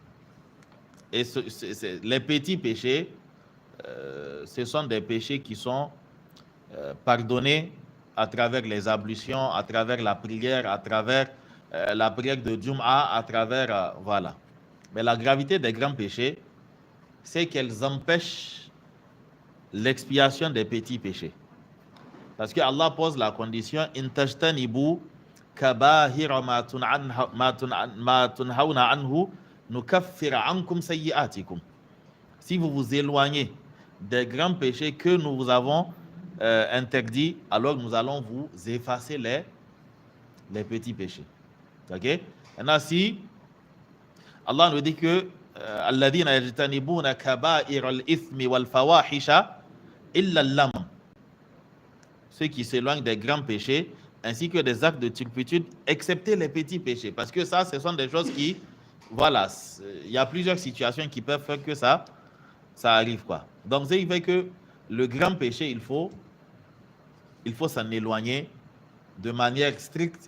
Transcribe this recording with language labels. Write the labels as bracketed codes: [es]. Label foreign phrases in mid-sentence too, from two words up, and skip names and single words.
[fr] Et les petits péchés, ce sont des péchés qui sont pardonnés à travers les ablutions, à travers la prière, à travers la prière de Jum'a, à travers... voilà. Mais la gravité des grands péchés, c'est qu'elles empêchent l'expiation des petits péchés. Parce que Allah pose la condition [ar] إن تجتنبوا كبائر ما تنهون عنه نكفر عنكم سيئاتكم. [fr] Si vous vous éloignez des grands péchés que nous vous avons interdits, alors nous allons vous effacer les petits péchés. OK? Maintenant, si Allah nous dit que [ar] الذين يجتنبون كبائر الإثم والفواحش إلا اللمم, [fr] ceux qui s'éloignent des grands péchés ainsi que des actes de turpitude, excepté les petits péchés. Parce que ça, ce sont des choses qui, voilà, il y a plusieurs situations qui peuvent faire que ça arrive, quoi. Donc, ça fait que le grand péché, il faut s'en éloigner de manière stricte.